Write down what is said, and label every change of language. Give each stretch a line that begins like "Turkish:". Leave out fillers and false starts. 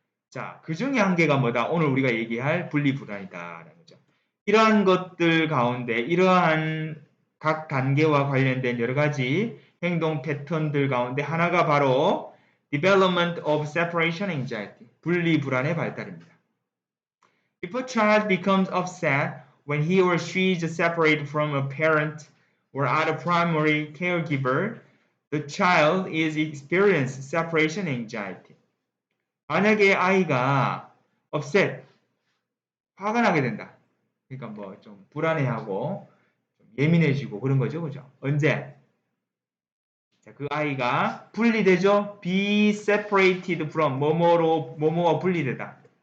Korean: 자, 그 중에 한 개가 뭐다? 오늘 우리가 얘기할 분리불안이다라는 거죠. 이러한 것들 가운데 이러한 각 단계와 관련된 여러 가지 행동 패턴들 가운데 하나가 바로
English: development of separation anxiety,
Korean: 분리불안의 발달입니다.
English: If a child becomes upset when he or she is separated from a parent or other primary caregiver, the child is experiencing separation anxiety.
Korean: 만약에 아이가 upset, 화가 나게 된다. 그러니까 뭐 좀 불안해하고 좀 예민해지고 그런 거죠. 그죠? 언제? 자, 그 아이가 분리되죠?
English: be separated from
Korean: 뭐뭐와 분리되다.